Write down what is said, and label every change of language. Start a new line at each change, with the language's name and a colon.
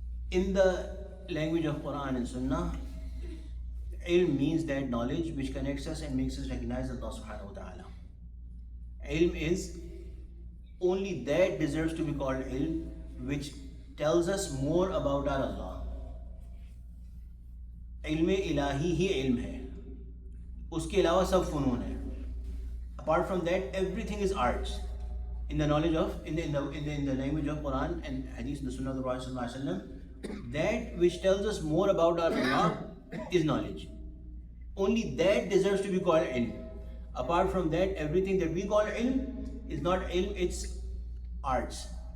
English: In the language of Quran and Sunnah, ilm means that knowledge which connects us and makes us recognize Allah subhanahu wa ta'ala. Ilm is only that deserves to be called ilm which tells us more about our Allah.
Urdu: علم الہی ہی علم ہے, اس کے علاوہ سب فنون ہے.
English: Apart from that, everything is arts. In the knowledge of, in the language of Quran and Hadith, the Sunnah of the Prophet Sallallahu Alaihi Wasallam, that which tells us more about our Allah is knowledge. Only that deserves to be called ilm. Apart from that, everything that we call ilm is not ilm, it's arts.